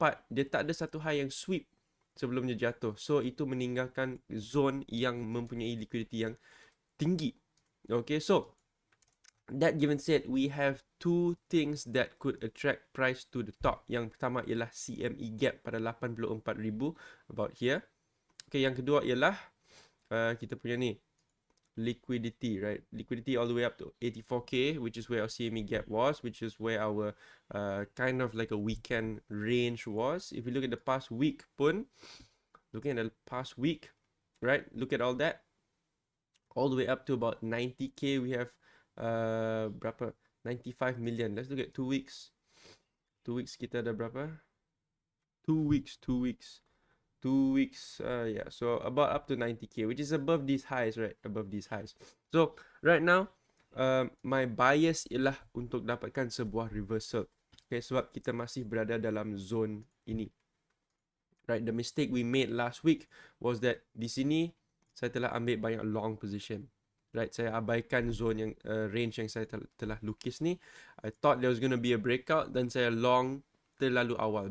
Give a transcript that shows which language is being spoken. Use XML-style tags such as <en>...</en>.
<ms>Dia tak ada satu high yang sweep sebelum dia jatuh. So itu meninggalkan zone yang mempunyai liquidity yang tinggi.</ms> <en>Okay, so that given said, we have two things that could attract price to the top.</en> <ms>Yang pertama ialah CME gap pada 84,000</ms> <en>about here.</en> <ms>Okay, yang kedua ialah kita punya ni liquidity, right?</ms> <en>Liquidity all the way up to 84k, which is where our CME gap was, which is where our kind of like a weekend range was. If you look at the past week pun, looking at the past week, right? Look at all that. All the way up to about 90k, we have berapa? 95 million. Let's look at 2 weeks. 2 weeks</en> <ms>kita ada berapa?</ms> <en>2 weeks. 2 weeks, yeah, so about up to 90k, which is above these highs, right? Above these highs. So right now, my bias</en> <ms>ialah untuk dapatkan sebuah</ms> <en>reversal.</en> <ms>Okay, sebab kita masih berada dalam zone ini.</ms> <en>Right, the mistake we made last week was that</en> <ms>di sini saya telah ambil banyak</ms> <en>long position.</en> <ms>Right, saya abaikan zone yang range yang saya telah lukis ni.</ms> <en>I thought there was going to be a breakout,</en> <ms>dan saya long terlalu awal.</ms>